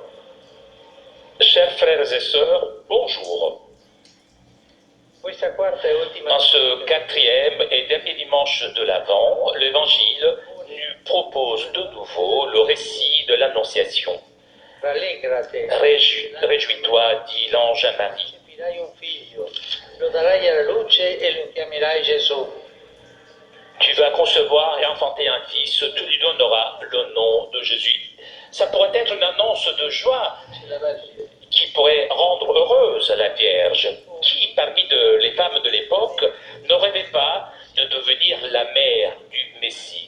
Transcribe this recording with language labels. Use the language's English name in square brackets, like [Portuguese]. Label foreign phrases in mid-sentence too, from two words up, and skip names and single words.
[French] Chers frères et sœurs, bonjour. En ce quatrième et dernier dimanche de l'Avent, l'Évangile nous propose de nouveau le récit de l'Annonciation. Réjouis-toi, dit l'ange à Marie. [Italian] Lo darai alla luce e lo chiamerai Gesù. [French] Tu vas concevoir et enfanter un fils, tu lui donneras le nom de Jésus. Ça pourrait être une annonce de joie qui pourrait rendre heureuse la Vierge. Qui, parmi les femmes de l'époque, ne rêvait pas de devenir la mère du Messie?